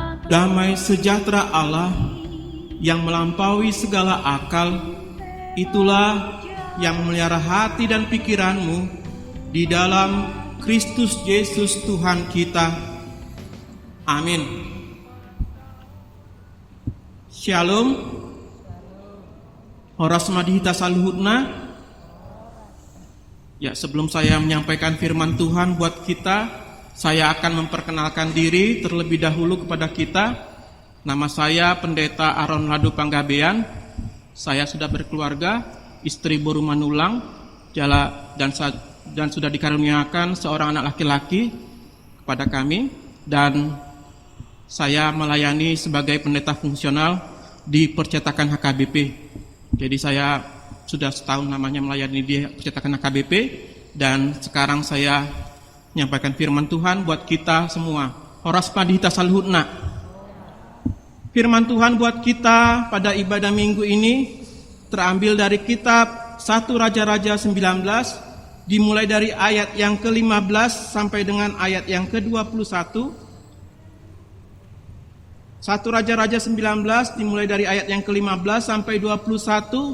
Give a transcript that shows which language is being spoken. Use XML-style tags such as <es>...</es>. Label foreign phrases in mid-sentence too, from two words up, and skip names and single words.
<id>Damai sejahtera Allah yang melampaui segala akal, itulah yang memelihara hati dan pikiranmu di dalam Kristus Yesus Tuhan kita. Amin. Shalom.</id> <bbc>Horas madihita saluhutna.</bbc> <id>Ya, sebelum saya menyampaikan firman Tuhan buat kita, saya akan memperkenalkan diri terlebih dahulu kepada kita. Nama saya Pendeta Aron Ladu Panggabean. Saya sudah berkeluarga, istri baru manulang, dan sudah dikaruniakan seorang anak laki-laki kepada kami. Dan saya melayani sebagai pendeta fungsional di percetakan HKBP. Jadi saya sudah setahun namanya melayani di percetakan HKBP, dan sekarang saya menyampaikan firman Tuhan buat kita semua.</id> <bbc>Horas madihita saluhutna.</bbc> <id>Firman Tuhan buat kita pada ibadah minggu ini terambil dari kitab 1 Raja-Raja 19, dimulai dari ayat yang ke-15 sampai dengan ayat yang ke-21. 1 Raja-Raja 19 dimulai dari ayat yang ke-15 sampai 21.</id>